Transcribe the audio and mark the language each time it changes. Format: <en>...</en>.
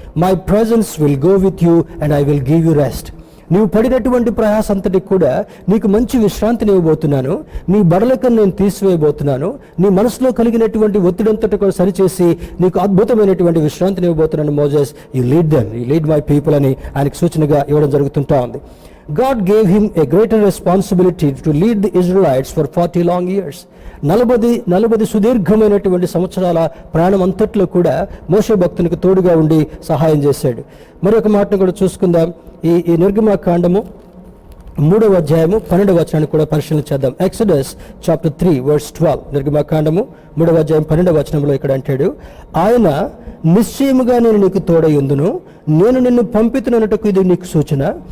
<en>My presence will go with you and I will give you rest.</en> <te>నీవు పడినటువంటి ప్రయాస అంతటికి కూడా నీకు మంచి విశ్రాంతిని ఇవ్వబోతున్నాను. నీ బడలకను నేను తీసివేయబోతున్నాను. నీ మనసులో కలిగినటువంటి ఒత్తిడంతటి కూడా సరిచేసి నీకు అద్భుతమైనటువంటి విశ్రాంతిని ఇవ్వబోతున్నాను.</te> <en>Moses, you lead them, you lead my people</en> <te>అని ఆయనకు సూచనగా ఇవ్వడం జరుగుతుంటా ఉంది.</te> <en>God gave him a greater responsibility to lead the Israelites for 40 long years.</en> <te>40 సుదీర్ఘమైనటువంటి సంవత్సరాల ప్రయాణం అంతట్లో కూడా మోషే భక్తునికి తోడుగా ఉండి సహాయం చేశాడు. మరి ఒక మాటను కూడా చూసుకుందాం. ఈ నిర్గమకాండము 3వ అధ్యాయము 12వ వచనాన్ని కూడా పరిశీలన చేద్దాం.</te> <en>Exodus chapter 3 verse 12.</en> <te>నిర్గమకాండము 3వ అధ్యాయం 12వ వచనంలో ఇక్కడ అంటాడు, ఆయన నిశ్చయముగా నేను నీకు తోడయుందును, నేను నిన్ను పంపితున్నట్టుకు ఇది నీకు సూచన.</te>